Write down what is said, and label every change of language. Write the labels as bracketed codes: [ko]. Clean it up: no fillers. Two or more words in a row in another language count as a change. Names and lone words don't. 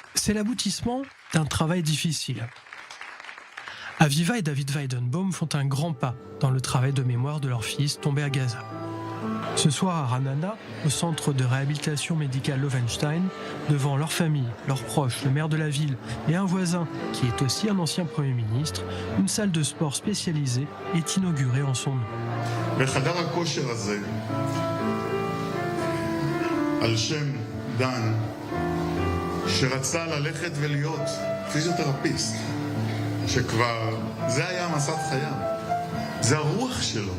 [fr] C'est l'aboutissement d'un travail difficile. Aviva et David Weidenbaum font un grand pas dans le travail de mémoire de leur fils tombé à Gaza. Ce soir à Ranana, au centre de réhabilitation médicale Lovenstein, devant leur famille, leurs proches, le maire de la ville et un voisin qui est aussi un ancien Premier ministre, une salle de sport spécialisée est inaugurée en son nom. [he] בחדר הכושר הזה, על שם דן, שרצה ללכת ולהיות פיזיותרפיסט, שכבר זה היה מסע חייו, זה הרוח שלו.